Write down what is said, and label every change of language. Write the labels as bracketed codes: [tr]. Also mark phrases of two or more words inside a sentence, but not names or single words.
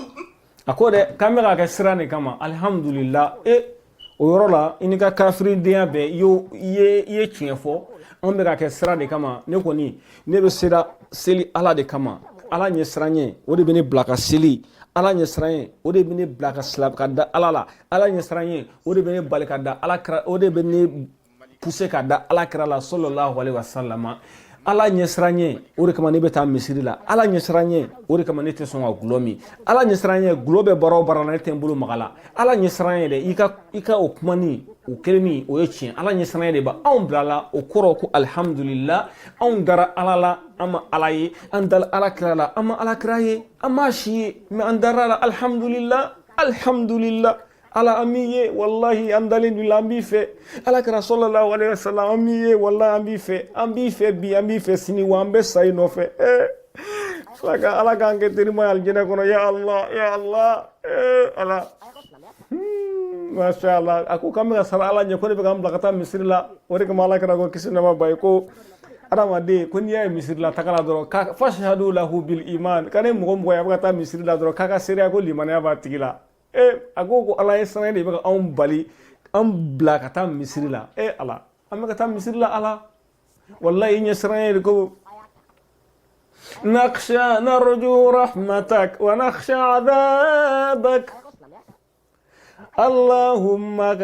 [bm] a ko dɛ k'an bɛ k'a kɛ sira de kama alhamdulillah o yɔrɔ la i ni ka kafiridenya bɛɛ i ye tiɲɛ fɔ an bɛ k'a kɛ sira de kama ne kɔni ne bɛ sera seli ala de kama ala ɲɛ siranɲɛ o de bɛ ne bila ka seli ala ɲɛ siranɲɛ o de bɛ ne bila ka da ala la ala ɲɛ siranɲɛ o de bɛ ne bali ka da ala kira o de bɛ ne pousser ka da ala kira la [ar] صلى الله عليه وسلم [bm] ala ɲɛ siranɲɛ o de kama ne bɛ taa misiri la ala ɲɛ siranɲɛ o de kama ne tɛ sɔn ka gulɔ min ala ɲɛ siranɲɛ gulɔ bɛ baara o baara la ne tɛ n bolo maga la ala ɲɛ siranɲɛ dɛ i ka o kumani o kɛlɛni o ye tiɲɛ ala ɲɛ siranɲɛ de b'anw bila la o kɔrɔ ko alhamdulillah anw dara ala la an ma ala ye an dala ala kira la an ma ala kira ye an ma si ye mais an dara la alhamdulillah ala an b'i ye wallahi an dalen don la an b'i fɛ ala kira [ar] صلى الله عليه وسلم [bm] an b'i ye wallahi an b'i fɛ bi an b'i fɛ sini wa an bɛ sa i nɔfɛ ala k'an kɛ terima ye alijinɛ kɔnɔ ya Allah ala [ar] ما شاء الله [bm] a ko k'an bɛ ka sara ala ɲɛ ko ne bɛ k'an bila ka taa misiri la o de kama ala kira ko kisi nɛɛma b'a ye ko adamaden ko n'i y'a ye misiri la taga la dɔrɔn [ar] فاشهدوا له بالإيمان [bm] ka ne mɔgɔ ye a bɛ ka taa misiri la dɔrɔn k'a ka seereya ko limaniya b'a tigi la a ko ala ye sanɛ de bɛ ka anw bali an bila ka taa misiri la ala an bɛ ka taa misiri la ala wallahi i ɲɛ siranɲɛ de ko [ar] نخشى نرجو رحمتك ونخشى عذابك اللهم